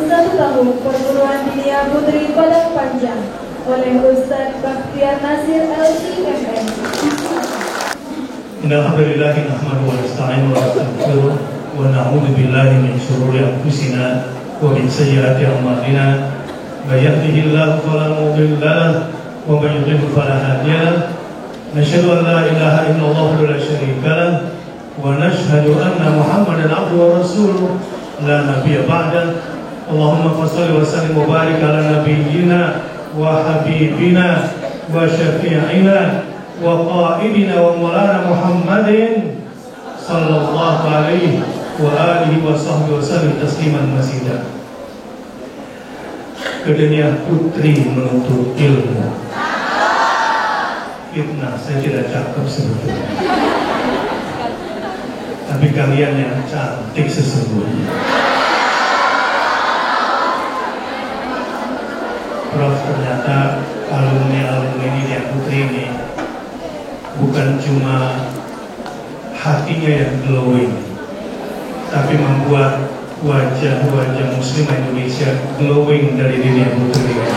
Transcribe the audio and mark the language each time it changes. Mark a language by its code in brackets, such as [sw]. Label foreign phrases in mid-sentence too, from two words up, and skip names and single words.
[id] Tahun Perguruan Dinia Putri Padang Panjang oleh Ustaz Bakhtiar Nasir LCMM. [ar] الحمد لله نحمده ونستعينه ونستغفره ونعوذ بالله من شرور أنفسنا ومن سيئات أعمالنا. من يهده الله فلا مضل له ومن يضلل فلا هادي له. نشهد أن لا إله إلا الله ولا شريك له ونشهد أن محمدا عبده ورسوله لا نبي بعد. اللهم صل وسلم وبارك على نبينا وحبيبنا وشفيعنا وقائدنا ومولانا محمد صلى الله عليه وعلى آله وصحبه وسلم تسليما مزيدا. [id] Kedenia putri menuntut ilmu. Fitnah, saya tidak cakep sebetulnya, tapi kalian yang cantik sesungguhnya. Prof, ternyata alumni Dinia Putri ini bukan cuma hatinya yang glowing, tapi membuat wajah-wajah muslim Indonesia glowing dari Dinia Putri.